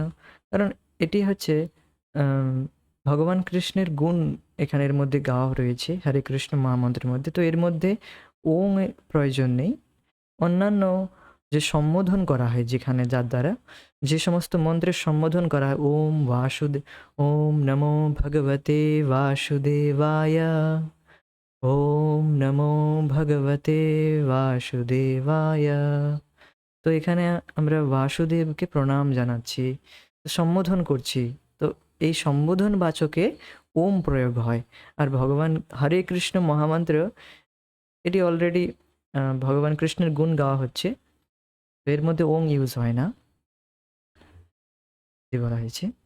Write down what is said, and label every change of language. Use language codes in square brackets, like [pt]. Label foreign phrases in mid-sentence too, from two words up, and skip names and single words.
[bn] কারণ এটি হচ্ছে আম, ভগবান কৃষ্ণের গুণ এখানের মধ্যে গাওয়া রয়েছে হরে কৃষ্ণ মহামন্ত্রের মধ্যে, তো এর মধ্যে ওং এর প্রয়োজন নেই। অন্যান্য যে সম্বোধন করা হয় যেখানে, যার দ্বারা যে সমস্ত মন্ত্রের সম্বোধন করা হয়, [sa] ওম বাসুদেব, ওম নমো ভগবতে বাসুদেবায়, ওম নমো ভগবতে বাসুদেবায়, [bn] তো এখানে আমরা বাসুদেবকে প্রণাম জানাচ্ছি, সম্বোধন করছি। তো এই সম্বোধন বাচকে ওম প্রয়োগ হয়। আর ভগবান হরে কৃষ্ণ মহামন্ত্র, এটি অলরেডি ভগবান কৃষ্ণের গুণ গাওয়া হচ্ছে, তো এর মধ্যে ওং ইউজ হয় না, যে বলা হয়েছে।